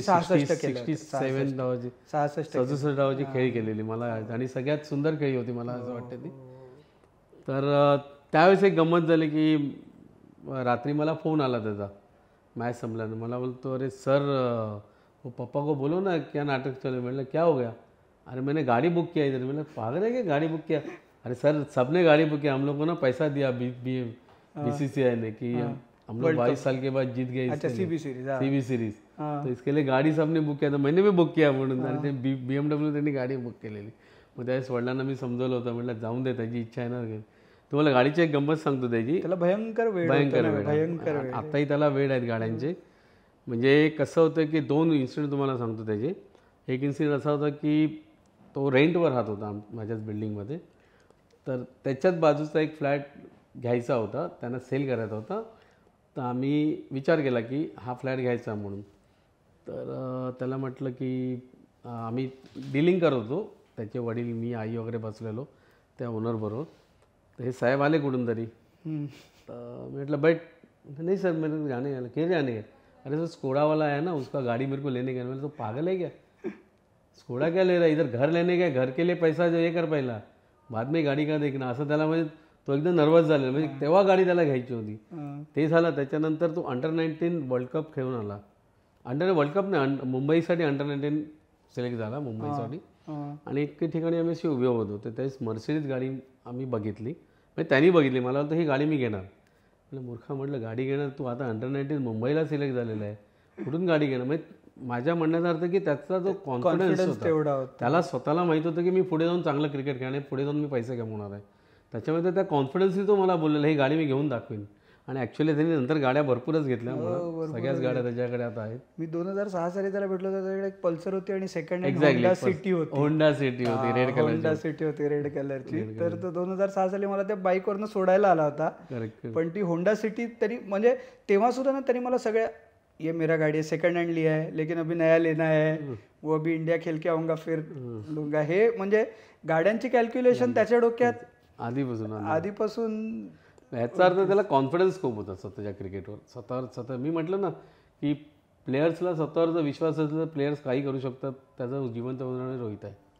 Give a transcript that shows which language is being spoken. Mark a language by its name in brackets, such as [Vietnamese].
[Marathi] 67 धावाची 67 धावाची खेळी केलेली मला, आणि सगळ्यात सुंदर खेळी होती मला असं वाटतं ती. तर त्यावेळेस एक गंमत झाली की रात्री मला फोन आला त्याचा मॅच संपल्यानं. मला बोलतो [Hindi] अरे सर वो पप्पा को बोलो ना क्या नाटक चले. [Marathi] म्हटलं [Hindi] क्या हो गया. अरे मैंने गाड़ी बुक किया इधर. मैंने पागल है क्या गाड़ी बुक किया. अरे सर सबने गाड़ी बुक किया, हम लोग को ना पैसा दिया BCCI ने कि हम लोग 22 साल के बाद जीत गए सीबी सीरीज तो इसके लिए गाड़ी सबने बुक किया. तर मैंने भी बुक किया म्हणून. [Marathi] आणि ते BMW त्यांनी गाडी बुक केलेली. मग त्यावेळेस वडिलांना मी समजवलं होतं, म्हटलं जाऊन दे त्याची इच्छा आहे ना. तुम्हाला गाडीची एक गंमत सांगतो त्याची. त्याला भयंकर वेळ आत्ताही त्याला वेळ आहेत गाड्यांचे. म्हणजे कसं होतं की 2 इन्सिडेंट तुम्हाला सांगतो त्याचे. एक इन्सिडेंट असा होता की तो रेंटवर राहत होता माझ्याच बिल्डिंगमध्ये. तर त्याच्याच बाजूचा एक फ्लॅट घ्यायचा होता, त्यांना सेल करायचा होता. तर आम्ही विचार केला की हा फ्लॅट घ्यायचा म्हणून. तर त्याला म्हटलं की आम्ही डीलिंग करत होतो, त्याचे वडील, मी, आई वगैरे बसलेलो त्या ओनरबरोबर. तर हे साहेब आले कुठून तरी. तर म्हटलं [Hindi] बैठ. नहीं सर मेरे जाने वाला. क्या जाने है. अरे सर स्कोडा वाला है ना, उसका गाड़ी मेरे को लेने गया. मैंने तो पागल है क्या, स्कोडा क्या ले रहा है, इधर घर लेने गया, घर के लिए पैसा जो हे कर पहिला, बाद में गाडी का देखना. [Marathi] असं त्याला म्हणजे तो एकदम नर्वस झालेला. म्हणजे तेव्हा गाडी त्याला घ्यायची होती. ते झालं. त्याच्यानंतर तो अंडर-19 वर्ल्ड कप खेळून आला. वर्ल्ड कप नाही, मुंबईसाठी अंडर-19 सिलेक्ट झाला मुंबईसाठी. आणि एक ठिकाणी आम्ही अशी उभे होतो. तर त्यावेळेस मर्सिडीज गाडी आम्ही बघितली, म्हणजे त्यांनी बघितली. मला वाटतं ही गाडी मी घेणार. म्हणजे मूर्खा म्हटलं गाडी घेणार तू, आता अंडर-19 मुंबईला सिलेक्ट झालेला आहे, कुठून गाडी घेणार. म्हणजे माझ्या म्हणण्याचा अर्थ की त्याचा जो कॉन्फिडन्स होता, त्याला स्वतःला माहीत होतं की मी पुढे जाऊन चांगलं क्रिकेट खेळणार, पुढे जाऊन मी पैसे कमवणार आहे. त्याच्यामध्ये त्या कॉन्फिडन्सनी तो मला बोललेला ही गाडी मी घेऊन दाखवीन. आणि ॲक्च्युली त्यांनी नंतर गाड्या भरपूरच घेतल्या. सगळ्याच गाड्या त्याच्याकडे आता आहेत. मी 2006 साली त्याला भेटलो होतो. त्याच्याकडे एक पल्सर होती आणि सेकंड हँड होंडा सिटी होती. होंडा सिटी होती रेड कलर, होंडा सिटी होती रेड कलरची. तर तो 2006 साली मला त्या बाईकवरनं सोडायला आला होता. पण ती होंडा सिटी तरी म्हणजे तेव्हा सुद्धा ना त्यांनी मला सगळ्या, [Hindi] ये मेरा गाड़ी है, सेकंड हैंड लिया है लेकिन अभी नया लेना है, वो अभी इंडिया खेल के आऊंगा फिर लूंगा. [Marathi] हे म्हणजे गाड्यांची कॅल्क्युलेशन त्याच्या डोक्यात आधीपासून. ह्याचा अर्थ त्याला कॉन्फिडन्स खूप होता स्वतःच्या क्रिकेटवर. स्वतः मी म्हटलं ना की प्लेयर्सला स्वतःवरचा विश्वास असला तर प्लेयर्स काही करू शकतात. त्याचं जिवंत उदाहरण रोहित आहे.